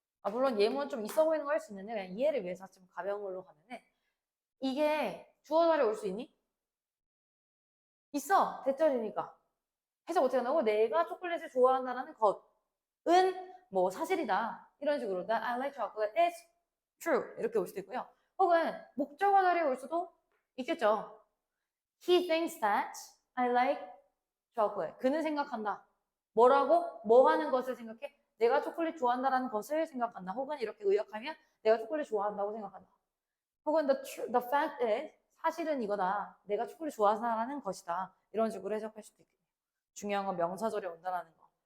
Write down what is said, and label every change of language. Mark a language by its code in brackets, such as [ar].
[ko] 물론 예문 좀 있어 보이는 거 할 수 있는데 그냥 이해를 위해서 좀 가벼운 걸로 가면은 이게 주어 자리에 올 수 있니? 있어. 대절이니까. 해석 어떻게 한다고? 내가 초콜릿을 좋아한다는 것은 뭐 사실이다. 이런 식으로 [en] That I like chocolate is true. [ko] 이렇게 올 수도 있고요. 혹은 목적어 자리에 올 수도 있겠죠. [en] He thinks that I like chocolate. [ko] 그는 생각한다. 뭐라고? 뭐 하는 것을 생각해? 내가 초콜릿 좋아한다라는 것을 생각한다. 혹은 이렇게 의역하면 내가 초콜릿 좋아한다고 생각한다. 혹은 [en] the fact is [ko] 사실은 이거다. 내가 초콜릿 좋아하는 것이다. 이런 식으로 해석할 수도 있겠네요. 중요한 건 명사절에 온다라는 거.